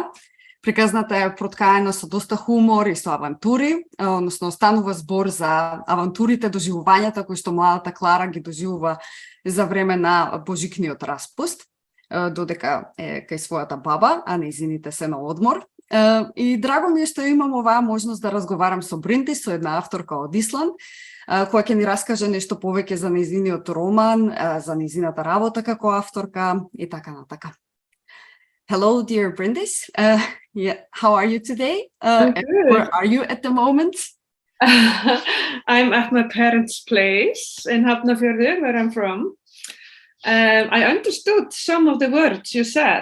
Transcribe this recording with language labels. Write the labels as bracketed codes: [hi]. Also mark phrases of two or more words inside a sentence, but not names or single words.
[mk] Приказната е проткаена со доста хумор и со авантури, односно станува збор за авантурите, доживувањата кои што младата Клара ги доживува за време на божикниот распуст, додека е кај својата баба, а нејзините се на одмор. И драго ми е што имам оваа можност да разговарам со Бриндис, со една авторка од Исланд, која ќе ни раскаже нешто повеќе за нејзиниот роман, за нејзината работа како авторка и така натака. [en] Hello, dear Bryndis. How are you today? Where are you at the moment? I'm at my parents' place in Hafnarfjörður, where I'm from. I understood some of the words you said.